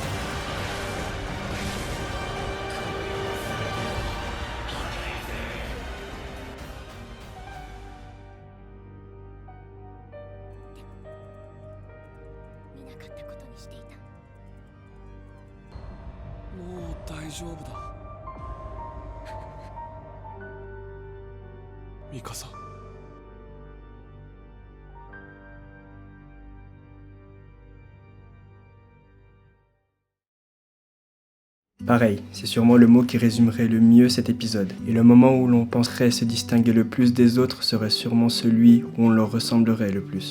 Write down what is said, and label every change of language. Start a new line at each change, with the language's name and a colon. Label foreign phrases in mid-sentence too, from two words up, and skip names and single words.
Japanese: 見なかったことにしていた。もう大丈夫だ。ミカサ。
French: Pareil, c'est sûrement le mot qui résumerait le mieux cet épisode. Et le moment où l'on penserait se distinguer le plus des autres serait sûrement celui où on leur ressemblerait le plus.